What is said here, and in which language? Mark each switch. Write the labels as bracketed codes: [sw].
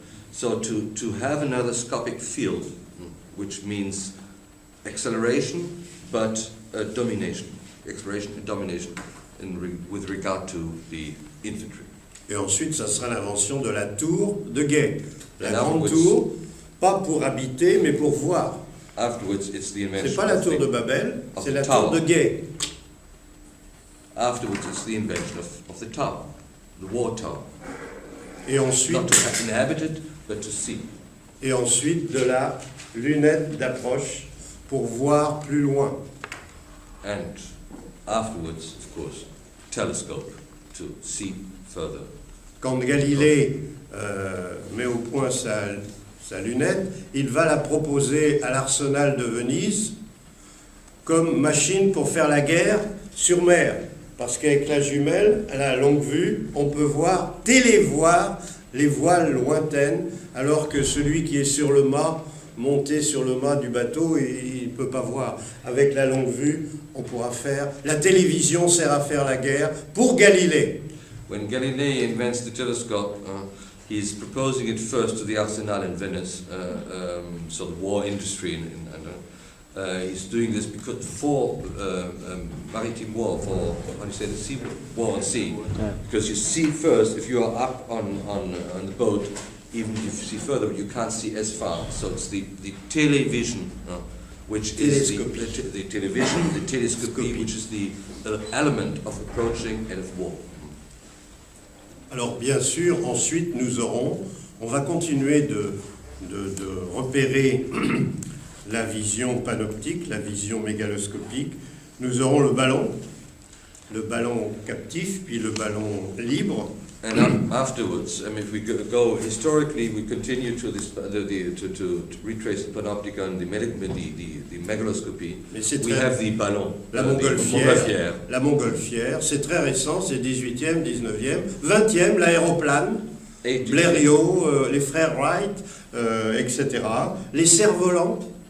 [en] So to have another scopic field, which means acceleration, but domination. Exploration and domination with regard to the infantry. [fr] Et ensuite, ça sera l'invention de la tour de guet. La grande tour, pas pour habiter, mais pour voir. [en] Afterwards, it's the invention. [fr] C'est pas la tour de Babel, c'est la tour de guet. [en] Afterwards, it's the invention of the tower, the war tower. [fr] Et ensuite, [en] not to inhabit it, but to see. [fr] Et ensuite, de la lunette d'approche pour voir plus loin. [en] And afterwards, of course, telescope to see further. [fr] Quand Galilée met au point sa lunette, il va la proposer à l'arsenal de Venise comme machine pour faire la guerre sur mer. Parce qu'avec la jumelle, à la longue vue, on peut télévoir les voiles lointaines, alors que celui qui est sur le mât, monté sur le mât du bateau, il ne peut pas voir. Avec la longue vue, on pourra faire... La télévision sert à faire la guerre pour Galilée. [en] When Galilei invents the telescope, he's proposing it first to the arsenal in Venice, so the war industry, he's doing this because for maritime war, for how do you say, the sea war on sea, because you see first if you are up on the boat, even if you see further, you can't see as far. So it's the television, which is the television, the telescopy, which is the element of approaching and of war. [fr] Alors bien sûr, ensuite on va continuer de repérer la vision panoptique, la vision mégaloscopique. Nous aurons le ballon captif, puis le ballon libre. [en] And afterwards, if we go historically, we continue to this to retrace the panoptica and the megaloscopy. We have the ballon, [fr] la montgolfière. C'est très récent, c'est 18e, 19e, 20e, l'aéroplane, Blériot, les frères Wright, etc. Les cerfs-volants.